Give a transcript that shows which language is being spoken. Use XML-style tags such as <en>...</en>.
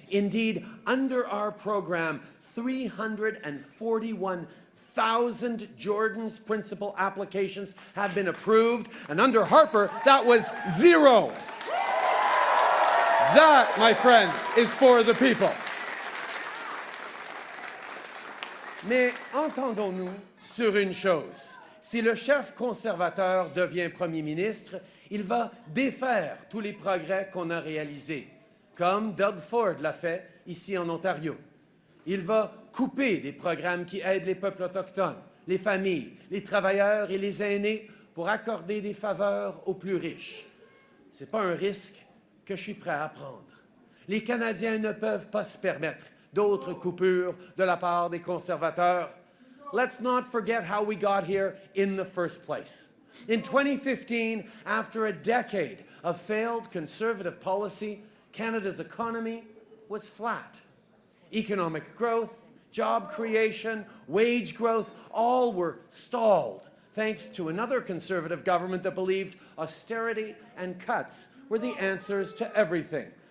<en>Indeed, under our program, 341,000 Jordan's Principal applications have been approved, and under Harper, that was 0. That, my friends, is for the people.</en> <fr>Mais entendons-nous sur une chose. Si le chef conservateur devient Premier ministre, il va défaire tous les progrès qu'on a réalisés, comme Doug Ford l'a fait ici en Ontario. Il va couper des programmes qui aident les peuples autochtones, les familles, les travailleurs et les aînés pour accorder des faveurs aux plus riches. Ce n'est pas un risque que je suis prêt à prendre. Les Canadiens ne peuvent pas se permettre d'autres coupures de la part des conservateurs.</fr> <en>Let's not forget how we got here in the first place. In 2015, after a decade of failed conservative policy, Canada's economy was flat. Economic growth, job creation, wage growth, all were stalled, thanks to another conservative government that believed austerity and cuts were the answers to everything.</en>